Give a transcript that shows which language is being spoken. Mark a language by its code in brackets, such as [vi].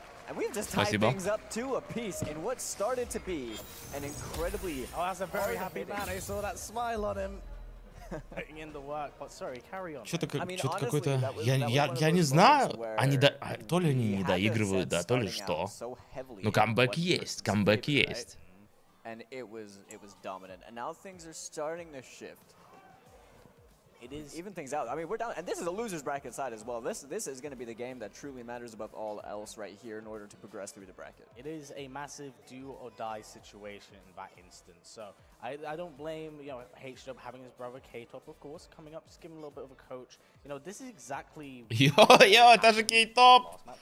[en] And we've just tied things up to a piece in what started to be an incredibly... Oh, that's a very happy man. I saw that smile on him. Putting in the work, but sorry, carry on. [ru] Что-то какое-то... Я не знаю. Они то ли они не доигрывают, да, то ли что. Ну, камбэк есть, камбэк есть. [en] And it was dominant. And now things are starting to shift. It is even things out. I mean, we're down, and this is a losers bracket side as well. This is going to be the game that truly matters above all else right here in order to progress through the bracket. It is a massive do or die situation in that instance. So I don't blame H-Dub having his brother K-Top, of course, coming up, just giving a little bit of a coach. You know, this is exactly. [ru] Йо, это же K-Top.